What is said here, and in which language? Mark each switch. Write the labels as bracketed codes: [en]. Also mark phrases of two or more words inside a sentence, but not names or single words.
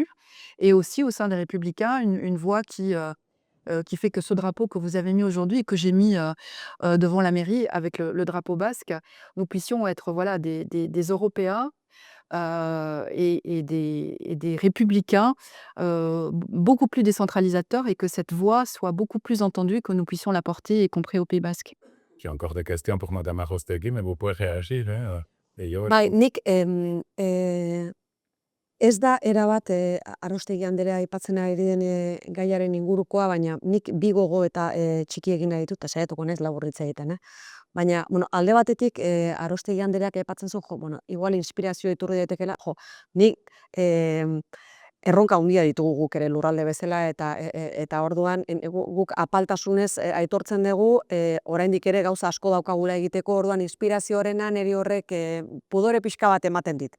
[fr] Et aussi au sein des Républicains, une voix qui fait que ce drapeau que vous avez mis aujourd'hui et que j'ai mis, devant la mairie avec le drapeau basque, nous puissions être, voilà, des Européens, et des républicains, beaucoup plus décentralisateurs et que cette voix soit beaucoup plus entendue et que nous puissions la porter, y compris au Pays basque. J'ai encore des questions pour Madame Arostegui, mais vous pouvez réagir. Et yo, [eu] Bai, nik ez da erabat Arostegi andrea aipatzen ari den gaiaren ingurukoa, baina nik bi gogo eta txiki egin nahi ditut, eta saiatuko naiz labur hitz egiten. Baina, alde batetik Arostegi andreak aipatzen zuen, igual inspirazio iturri daitekeela, nik erronka handia ditugu guk ere lurralde bezala eta orduan guk apaltasunez aitortzen dugu oraindik ere gauza asko daukagula egiteko, orduan inspirazioarena niri horrek pudore pixka bat ematen dit.